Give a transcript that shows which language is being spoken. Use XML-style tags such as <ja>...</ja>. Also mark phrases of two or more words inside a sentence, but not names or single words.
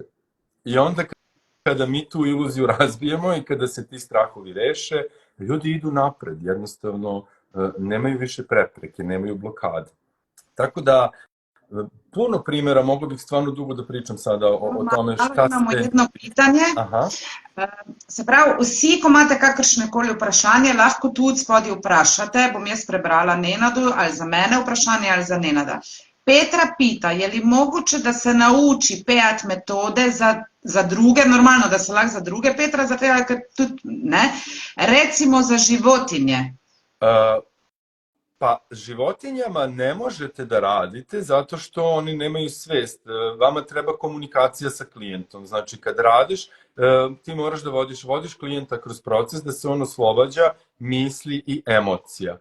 <sr>I onda kada mi tu iluziju razbijemo i kada se ti strahovi reše, ljudi idu napred, jednostavno nemaju više prepreke, nemaju blokade. Tako da, puno primjera, mogu bih stvarno dugo da pričam sada o tome šta ste...</sr> <hr>Imamo jedno pitanje. Aha.</hr> <sl>Se pravi, vsi, ko imate kakršnekoli vprašanje, lahko tudi spodaj vprašate. Bom jaz prebrala Nenadu, ali za mene vprašanje, ali za Nenada.</sl> <hr>Petra pita, je li</hr> <sl>mogoče, da se nauči PEAT metode za druge, normalno, da se lahko za druge, Petra, za tega, ker tudi ne, recimo</sl> <hr>za životinje?</hr> <sr>Pa životinjama ne možete da radite zato što oni nemaju svest. Vama treba komunikacija sa klijentom. Znači, kad radiš, ti moraš da vodiš klijenta kroz proces da se on oslobađa misli i emocija.</sr>